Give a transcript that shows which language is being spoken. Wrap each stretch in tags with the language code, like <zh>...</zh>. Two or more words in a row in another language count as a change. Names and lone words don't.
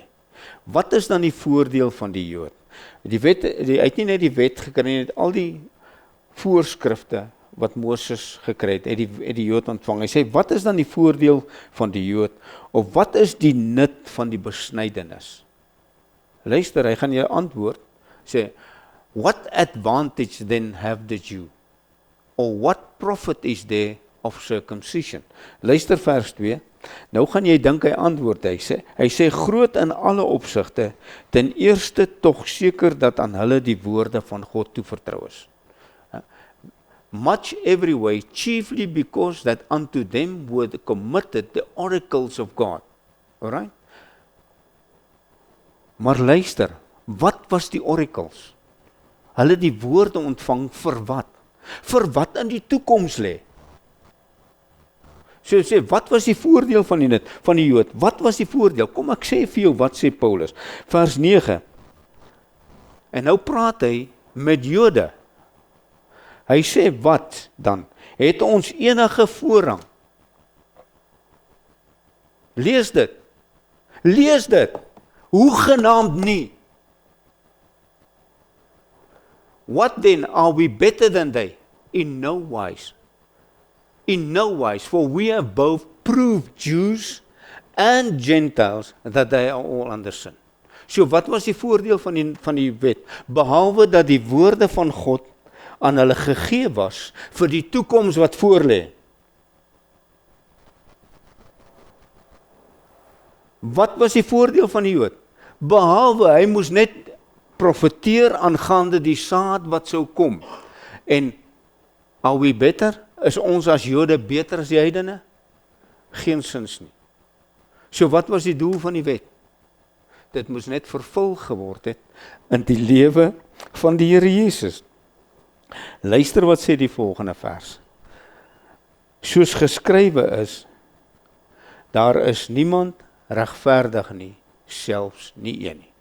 <af>Wat is dan die voordeel van die Jood? Hy het nie net die wet gekry, hy het al die voorskrifte wat Moses gekry het die Jood ontvang. Hy sê, wat is dan die voordeel van die Jood? Of wat is die nut van die besnydenis? Luister, hy gaan jou antwoord, sê,</af> <en>what advantage then have the Jew? Or what profit is there of circumcision?</en> <af>Luister vers 2, nou gaan jy dink hy antwoord, hy sê groot in alle opsigte, ten eerste tog seker dat aan hulle die woorde van God toevertrou is.</af> <en>Much every way, chiefly because that unto them were committed the oracles of God. Alright?</en> <af>Maar luister, wat was die oracles? Hulle die woorde ontvang vir wat? Vir wat in die toekoms lê? So sê, wat was die voordeel van die Jood? Wat was die voordeel? Kom ek sê vir jou, wat sê Paulus? Vers 9. En nou praat hy met Jode. Hy sê, wat dan? Het ons enige voorrang? Lees dit. Lees dit. Hoegenaamd nie.</af> <en>What then, are we better than they? In no wise. In no wise, for we have both proved Jews and Gentiles that they are all under sin.</en> <af>So wat was die voordeel van die wet? Behalwe dat die woorde van God aan hulle gegee was vir die toekoms wat voorlê. Wat was die voordeel van die Jood? Behalwe hy moes net profeteer aangaande die saad wat sou kom.</af> <en>En are we better?</en> <af>Is ons as Jode beter as die heidene? Geensins nie. So wat was die doel van die wet? Dit moes net vervul geword het in die lewe van die Here Jesus. Luister wat sê die volgende vers. Soos geskrywe is, daar is niemand regverdig nie, selfs nie een nie.</af>